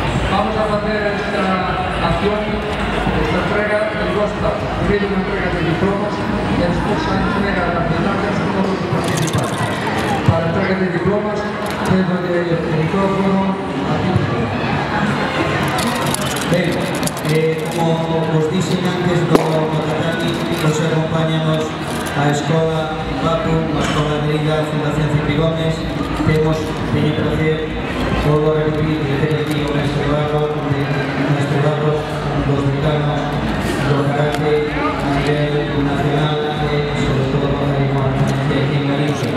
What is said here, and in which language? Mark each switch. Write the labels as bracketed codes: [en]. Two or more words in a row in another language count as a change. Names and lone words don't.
[es] Vamos a hacer esta acción, esta entrega de costa, primero una entrega de diplomas y después la entrega nacional de todos los participantes. Para entrega de diplomas, cedo el micrófono a ti. [gl] Como os dixen antes do Matataki, hoxe acompáñanos a Escola Papu, a Escola de Liga Fundación Cipri Gómez. Teño prazer, volvo a repetir, de ter aquí o mestre Barros, dos decanos do karate a nivel nacional e, sobre todo, en Galicia.